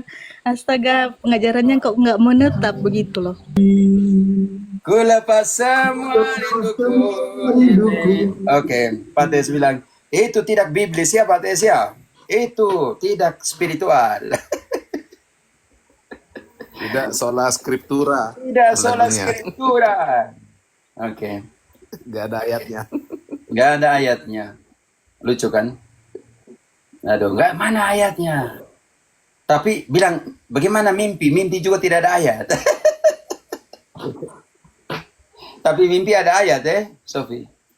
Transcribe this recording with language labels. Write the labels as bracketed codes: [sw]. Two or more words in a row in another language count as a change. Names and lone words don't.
[id] Astaga, pengajarannya kok nggak menetap begitu loh. ku lepas semua rinduku. Oke, Pak Tes bilang, itu tidak biblis ya Pak Tes ya. Itu tidak spiritual. Tidak [la] sola scriptura. [id] Tidak sola Lagunya. scriptura. Oke, Gak ada ayatnya. nggak ada ayatnya. Lucu kan? Aduh, nggak mana ayatnya. Tapi bilang, bagaimana mimpi? Mimpi juga tidak ada ayat. Tapi mimpi ada ayat Sofi.